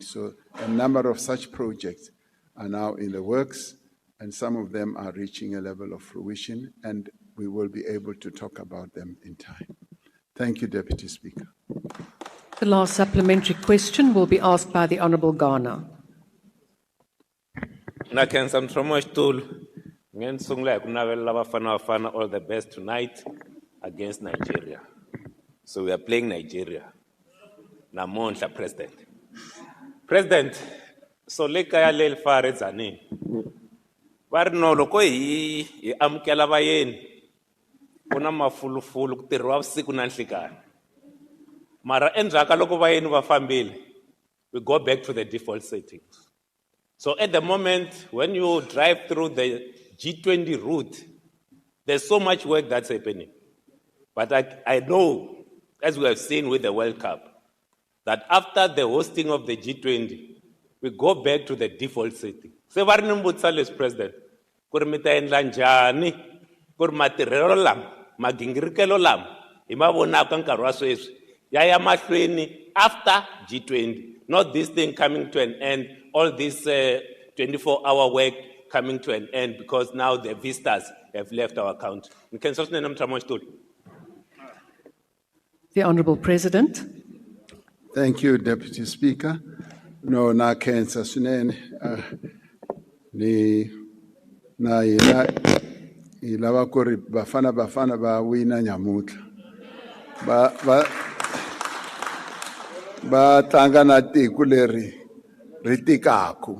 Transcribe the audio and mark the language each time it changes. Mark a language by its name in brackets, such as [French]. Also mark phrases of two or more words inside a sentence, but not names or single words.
[English] So a number of such projects are now in the works, and some of them are reaching a level of fruition, and we will be able to talk about them in time. Thank you, Deputy Speaker. The last supplementary question will be asked by the Honourable Ghana. [Tsonga] Nakenza mthomo xitulu ngenisungula hi ku navelela Bafana Bafana [English] all the best tonight against Nigeria. So we are playing Nigeria. [Tsonga] Namonhla President, so le kaya le fare dzanini. Va ri no loko hi amukela vayeni ku na mafulufulu ku tirhiwa vusiku na nhlikani. Mara endzhaka loko vayeni va fambile, [English] we go back to the default settings. So at the moment, when you drive through the G20 route, there's so much work that's happening. But I know, as we have seen with the World Cup, that after the hosting of the G20, we go back to the default setting. [Tsonga] Se va ri ni mbutisa leswi President, ku ri mi ta endla njhani ku ri matirhelo lama, magingirikelo lama, hi ma vonaka nkarhi wa sweswi, ya ya mahlweni [English] after G20, not this thing coming to an end, all this 24-hour work coming to an end because now the visitors have left our country. The Honourable President. Thank you, Deputy Speaker. No, [Tsonga] na cancer swinene. Ni na ilava ku ri Bafana va wina nyamutlha. Va tlanga na tiko leri ri tikaku.